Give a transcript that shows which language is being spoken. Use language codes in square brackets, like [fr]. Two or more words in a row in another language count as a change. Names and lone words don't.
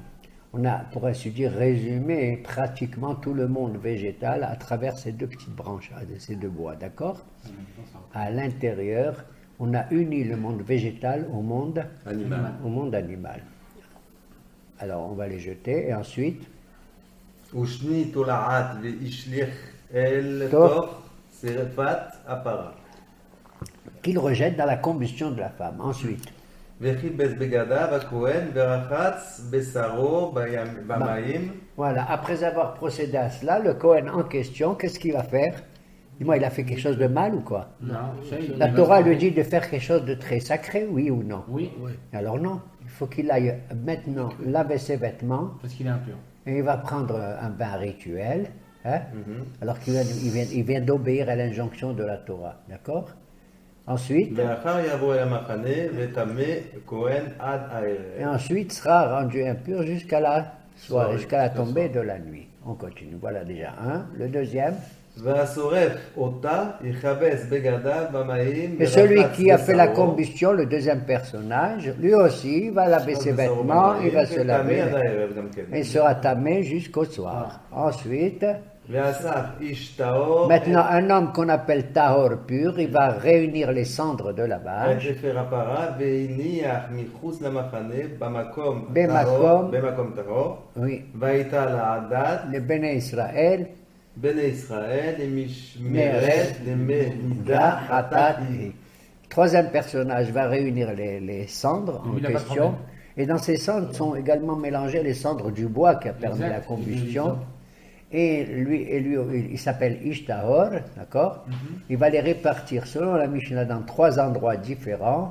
[fr] On a, pour ainsi dire, résumé pratiquement tout le monde végétal à travers ces 2 petites branches, ces 2 bois, d'accord? À l'intérieur, on a uni le monde végétal au monde animal. Alors, on va les jeter, et ensuite, [he] ושני תולעת והשליך אל טוב. תוך שרפת הפרה. [fr] qu'il rejette dans la combustion de la femme. Ensuite, [he] וכיבס בגדיו הכהן ורחץ בשרו במים. [fr] voilà, après avoir procédé à cela, le Cohen en question, qu'est-ce qu'il va faire? Dis-moi, il a fait quelque chose de mal ou quoi? Non, La Torah lui dit de faire quelque chose de très sacré, oui ou non? Oui, Alors non, il faut qu'il aille maintenant laver ses vêtements parce qu'il est impur. et il va prendre un bain rituel, hein, alors qu'il vient d'obéir à l'injonction de la Torah, d'accord? Ensuite, [he] ואחר יבוא אל המחנה וטמא כהן עד [fr] et [he] הערב. [fr] ensuite sera rendu impur jusqu'à la soirée, Soirée, jusqu'à la jusqu'à tombée de la nuit. On continue, voilà déjà un. Le deuxième, [he] והשורף אותה יכבס בגדיו במים. [fr] et celui [he] ורחץ [fr] qui a fait la [he] בשרו, [fr] combustion, le deuxième personnage, lui aussi, il va laver ses [he] בשרו [fr] vêtements, il va [he] במים, [fr] se [he] וטמא [fr] laver, [he] עד הערב גם כן. [fr] et il sera tamé jusqu'au soir. Ensuite, [he] ואסף איש טהור [fr] maintenant, un homme qu'on appelle Tahor pur, il va réunir les cendres de la [he] את [fr] vache, [he] אפר הפרה והניח מחוץ למחנה במקום טהור. [fr] oui, [he] והייתה לעדת [fr] les Béné Israël, [he] בני ישראל למשמרת למידה חטאת היא. [fr] Troisième personnage va réunir les cendres en Il n'a pas de question. problème. Et dans ces cendres sont également mélangées les cendres du bois qui a permis Exact. la combustion. Et lui, il s'appelle Ishtahor, d'accord? Il va les répartir selon la Mishnah dans 3 endroits différents.